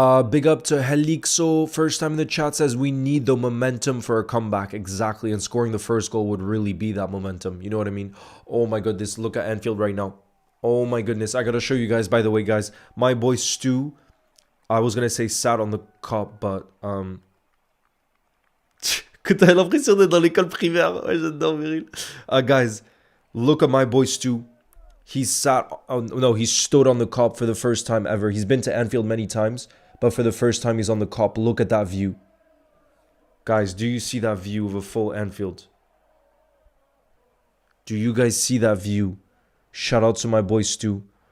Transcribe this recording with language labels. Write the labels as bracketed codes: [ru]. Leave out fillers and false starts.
[en] Big up to Helixo. First time in the chat says we need the momentum for a comeback. Exactly. And scoring the first goal would really be that momentum. You know what I mean? Oh my goodness. Look at Anfield right now. Oh my goodness. I got to show you guys, by the way, guys. My boy Stu. I was going to say sat on the cop, but... [fr] Que t'as l'impression d'être dans l'école primaire. Ouais, j'adore, [en] Viril. Guys, look at my boy Stu. He sat, he stood on the cop for the first time ever. He's been to Anfield many times, but for the first time he's on the cop. Look at that view. Guys, do you see that view of a full Anfield? Do you guys see that view? Shout out to my boy Stu.